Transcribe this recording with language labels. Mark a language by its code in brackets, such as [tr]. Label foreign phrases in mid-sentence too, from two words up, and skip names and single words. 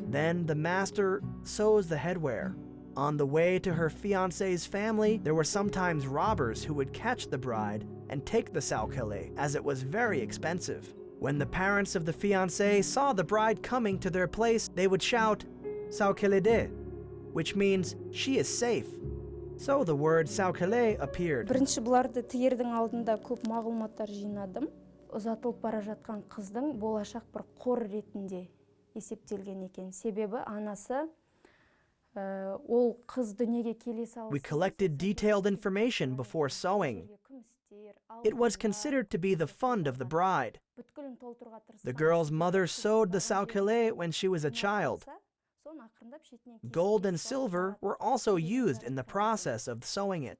[en] Then the master sews the headwear. On the way to her fiancé's family, there were sometimes robbers who would catch the bride and take the saukele, as it was very expensive. When the parents of the fiancé saw the bride coming to their place, they would shout, [kk] "Saukele de," [en] which means she is safe. So the word saukele appeared. [kk] Бірінші бұларды тігердің алдында көп мағлұматтар жинадым. Ұзатылып бара жатқан қыздың болашақ бір қор ретінде есептелген екен. Себебі анасы ол қыз дүниеге келе салысымен [en] We collected detailed information before sewing. It was considered to be the fund of the bride. The girl's mother sewed the salkele when she was a child. Gold and silver were also used in the process of sewing it.